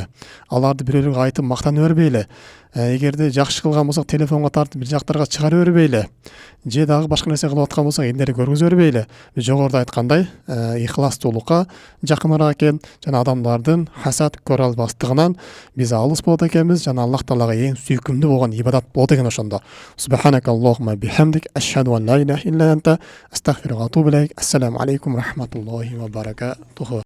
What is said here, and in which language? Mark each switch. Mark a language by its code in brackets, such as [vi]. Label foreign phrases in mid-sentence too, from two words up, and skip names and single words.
[ky] Аларды бирөөлөргө айтып мактана бербейли. Эгерде жакшы кылган болсок, телефонго тартып бир жактарга чыгара бербейли. Же дагы башка нерсе кылып аткан болсок, элдерге көргөзө бербейли. Жогоруда айткандай, ихластуулукка жакыныраак экен, жана адамдардын хасад көрө албастыгынан биз алыс болот экенбиз, жана Аллах Таалага эң сүйкүмдүү болгон ибадат болот экен ошондо. [ar] سبحانك اللهم بحمدك أشهد أن لا إله إلا أنت أستغفرك وأتوب إليك. السلام عليكم رحمة الله وبركاته.